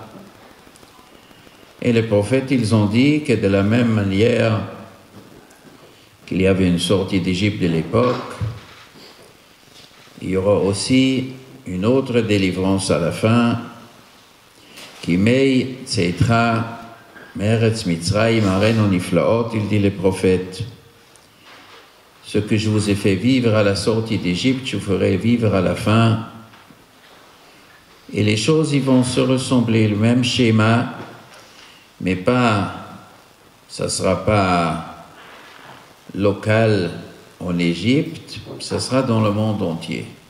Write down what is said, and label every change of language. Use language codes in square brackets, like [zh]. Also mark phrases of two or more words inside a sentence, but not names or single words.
[fr] Et les prophètes, ils ont dit que de la même manière qu'il y avait une sortie d'Égypte de l'époque, il y aura aussi une autre délivrance à la fin, [he] כימי צאתך מארץ מצרים אראנו נפלאות, [fr] il dit les prophètes. Ce que je vous ai fait vivre à la sortie d'Égypte, je vous ferai vivre à la fin. Et les choses, ils vont se ressembler, le même schéma, mais pas, ça sera pas local en Égypte, ça sera dans le monde entier.